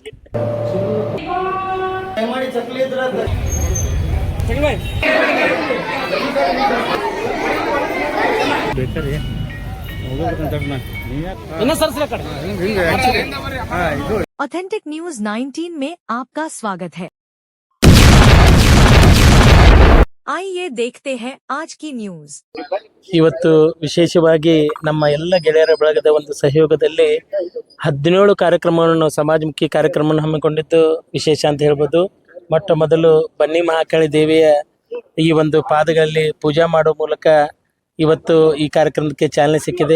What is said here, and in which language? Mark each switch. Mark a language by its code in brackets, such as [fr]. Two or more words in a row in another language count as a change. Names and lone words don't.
[hi] ऑथेंटिक न्यूज 19 में आपका स्वागत है। आइए देखते हैं आज की ನ್ಯೂಸ್। [kn] ಇವತ್ತು ವಿಶೇಷವಾಗಿ ನಮ್ಮ ಎಲ್ಲ ಗೆಳೆಯರ ಬಳಗದ ಒಂದು ಸಹಯೋಗದಲ್ಲಿ 17 ಕಾರ್ಯಕ್ರಮವನ್ನು ಸಮಾಜಮುಖಿ ಕಾರ್ಯಕ್ರಮವನ್ನು ಹಮ್ಮಿಕೊಂಡಿದ್ದು ವಿಶೇಷ ಅಂತ ಹೇಳ್ಬೋದು. ಮೊಟ್ಟ ಮೊದಲು ಬನ್ನಿ ಮಹಾಕಾಳಿ ದೇವಿಯ ಈ ಒಂದು ಪಾದಗಳಲ್ಲಿ ಪೂಜಾ ಮಾಡೋ ಮೂಲಕ ಇವತ್ತು ಈ ಕಾರ್ಯಕ್ರಮಕ್ಕೆ ಚಾಲನೆ ಸಿಕ್ಕಿದೆ.